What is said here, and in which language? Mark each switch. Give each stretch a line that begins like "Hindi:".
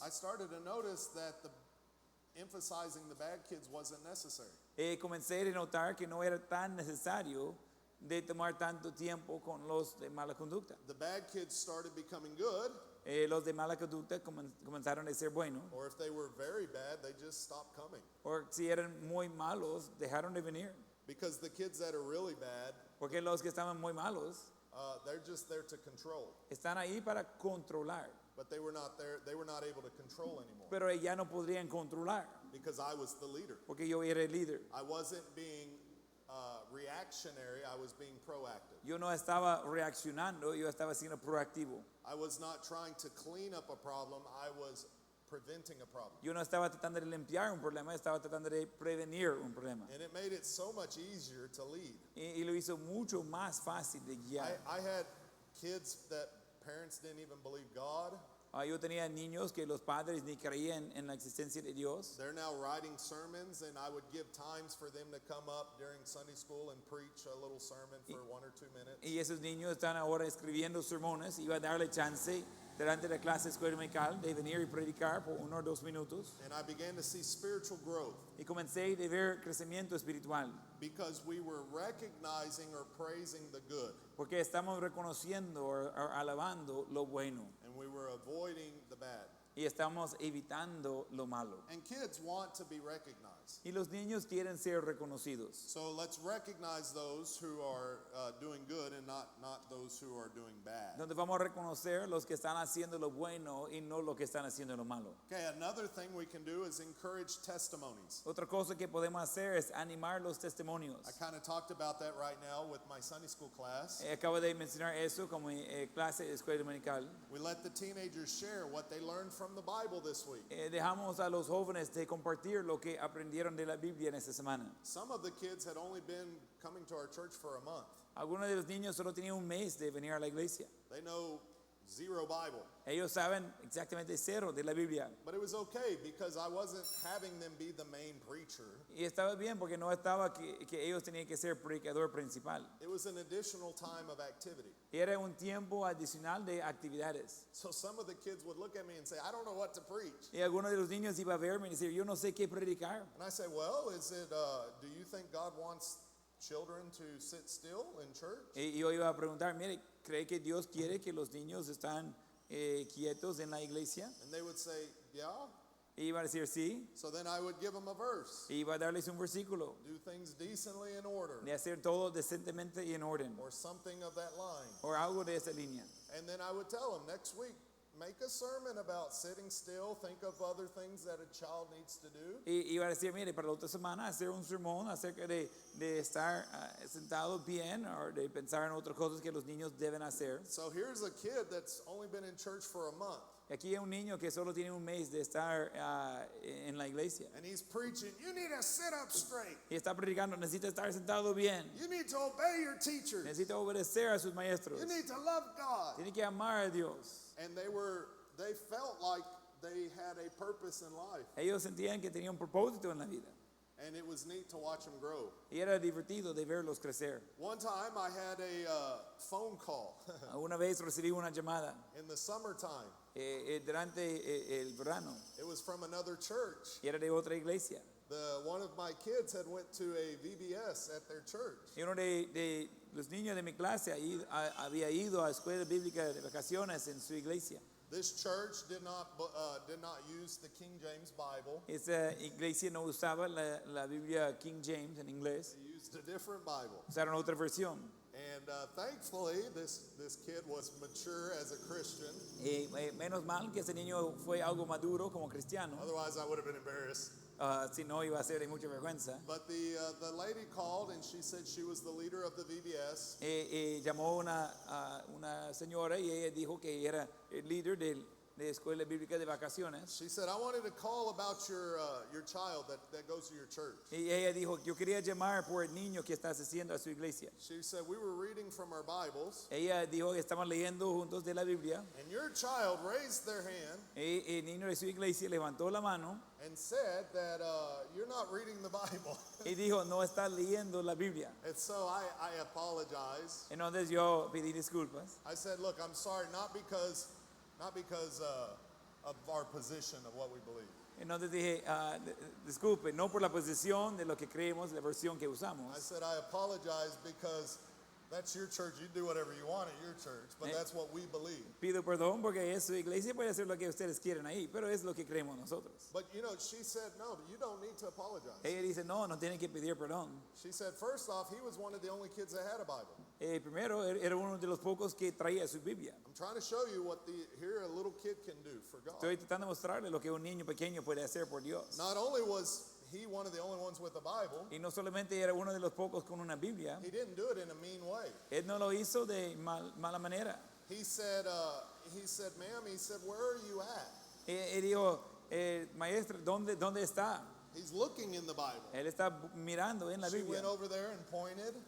English: I started to notice that emphasizing the bad kids wasn't necessary.
Spanish: Comencé a notar que no era tan necesario de tomar tanto tiempo con los de mala conducta.
English: The bad kids started becoming good,
Spanish: Los de mala conducta comenzaron a ser buenos,
English: or if they were very bad, they just stopped coming.
Spanish: o si eran muy malos, dejaron de venir.
English: Because the kids that are really bad,
Spanish: Porque los que estaban muy malos
English: they're just there to control.
Spanish: están ahí para controlar,
English: But they were not there, they were not able to control anymore.
Spanish: pero ya no podrían controlar,
English: Because I was the leader.
Spanish: porque yo era el líder.
English: I wasn't being reactionary, I was being proactive.
Spanish: Yo no estaba reaccionando, yo estaba siendo proactivo.
English: I was not trying to clean up a problem, I was preventing a problem.
Spanish: Yo no estaba tratando de limpiar un problema, estaba tratando de prevenir un problema.
English: And it made it so much easier to lead.
Spanish: Y lo hizo mucho más fácil de guiar.
English: I had kids that parents didn't even believe God.
Spanish: Yo tenía niños que los padres ni creían en la existencia de Dios.
English: They're now writing sermons, and I would give times for them to come up during Sunday school and preach a little sermon for 1 or 2 minutes.
Spanish: Y esos niños están ahora escribiendo sermones. Iba a darle chance delante de la clase escuela dominical de venir y predicar por 1 o 2 minutos.
English: And I began to see spiritual growth
Spanish: Y comencé a ver crecimiento espiritual.
English: because we were recognizing or praising the good,
Spanish: Porque estamos reconociendo o alabando lo bueno.
English: and we were avoiding the bad.
Spanish: Y estamos evitando lo malo.
English: And kids want to be recognized.
Spanish: Y los niños quieren ser reconocidos.
English: So let's recognize those who are doing good and not those who are doing bad.
Spanish: Donde vamos a reconocer los que están haciendo lo bueno y no los que están haciendo lo malo.
English: Okay, another thing we can do is encourage testimonies.
Spanish: Otra cosa que podemos hacer es animar los testimonios.
English: I kind of talked about that right now with my Sunday school class.
Spanish: Acabo de mencionar eso como clase de escuela dominical.
English: We let the teenagers share what they learned from the Bible this week.
Spanish: Dejamos a los jóvenes de compartir lo que aprendieron de la Biblia en esta semana.
English: Some of the kids had only been coming to our church for a month.
Spanish: Algunos de los niños solo tenían un mes de venir a la iglesia.
English: They know zero Bible.
Spanish: Ellos saben exactamente cero de la Biblia.
English: But it was okay because I wasn't having them be the main preacher.
Spanish: Y estaba bien porque no estaba que ellos tenían que ser predicador principal.
English: It was an additional time of activity.
Spanish: Era un tiempo adicional de actividades.
English: So some of the kids would look at me and say, I don't know what to preach.
Spanish: Y algunos de los niños iban a verme y decir, yo no sé qué predicar.
English: And I say, well, is it, do you think God wants children to sit still in church?
Spanish: Y yo iba a preguntar, mire, ¿cree que Dios quiere que los niños están quietos en la iglesia?
English: And they would say, yeah.
Spanish: Y iba a decir sí.
English: So then I would give them a verse.
Spanish: Y iba a darles un versículo
English: Do things decently in order.
Spanish: de hacer todo decentemente y en orden.
English: Or something of that line.
Spanish: O algo de esa línea.
English: And then I would tell them next week, make a sermon about sitting still. Think of other things that a child needs to do.
Spanish: Y iba a decir, mire, para la otra semana hacer un sermón acerca de estar sentados bien o de pensar en otras cosas que los niños deben hacer.
English: So here's a kid that's only been in church for a month.
Spanish: Y aquí hay un niño que solo tiene un mes de estar en la iglesia.
English: And he's preaching, you need to sit up straight.
Spanish: Y está predicando, necesita estar sentado bien.
English: You need to obey your teachers.
Spanish: Necesita obedecer a sus maestros.
English: You need to love God.
Spanish: Tiene que amar a Dios.
English: And they felt like they had a purpose in life,
Spanish: Ellos sentían que tenían un propósito en la vida.
English: and it was neat to watch them grow.
Spanish: Y era divertido de verlos crecer.
English: One time I had a phone call
Spanish: Una vez recibí una llamada
English: in the summertime.
Spanish: durante el verano
English: It was from another church.
Spanish: y era de otra iglesia.
English: One of my kids had went to a VBS at their church.
Spanish: Y uno de los niños de mi clase había ido a escuela bíblica de vacaciones en su iglesia.
English: This church did not use the King James Bible.
Spanish: Esa iglesia no usaba la Biblia King James en inglés,
English: They used a different Bible.
Spanish: usaron otra versión.
English: And thankfully, this kid was mature as a Christian.
Spanish: Menos mal que ese niño fue algo maduro como cristiano,
English: Otherwise, I would have been embarrassed.
Spanish: si no iba a ser de mucha vergüenza.
English: But the lady called and she said she was the leader of the VBS.
Spanish: Llamó una señora y ella dijo que era el líder de escuela bíblica de vacaciones.
English: She said, I wanted to call about your child that goes to your church.
Spanish: Y ella dijo, yo quería llamar por el niño que está asistiendo a su iglesia.
English: She said, we were reading from our Bibles,
Spanish: Ella dijo que estaban leyendo juntos de la Biblia.
English: and your child raised their hand
Spanish: Y el niño de su iglesia levantó la mano
English: and said that you're not reading the Bible.
Spanish: y dijo, no está leyendo la Biblia.
English: And so I apologized.
Spanish: Entonces yo pedí disculpas.
English: I said, look, I'm sorry, not because of our position of what we believe.
Spanish: Entonces dije, disculpe, no por la posición de lo que creemos, la versión que
English: I
Spanish: usamos.
English: said, I apologize because that's your church. You do whatever you want at your church, but that's what we believe.
Spanish: Pido perdón porque es su iglesia, puede hacer lo que ustedes quieren ahí, pero es lo que creemos nosotros.
English: But she said, no, you don't need to apologize.
Spanish: Ella dice, no tienen que pedir perdón.
English: She said, first off, he was one of the only kids that had a Bible.
Spanish: Primero, era uno de los pocos que traía su Biblia.
English: I'm trying to show you what here a little kid can do for God.
Spanish: Estoy tratando de mostrarle lo que un niño pequeño puede hacer por Dios.
English: Not only was he one of the only ones with a Bible,
Spanish: Y no solamente era uno de los pocos con una Biblia,
English: he didn't do it in a mean way.
Spanish: él no lo hizo de mala manera.
English: He said, ma'am, he said, where are you at?
Spanish: Él dijo, maestra, ¿dónde está?
English: He's looking in the Bible.
Spanish: Él está mirando en la
English: She
Spanish: Biblia.
English: went over there and pointed,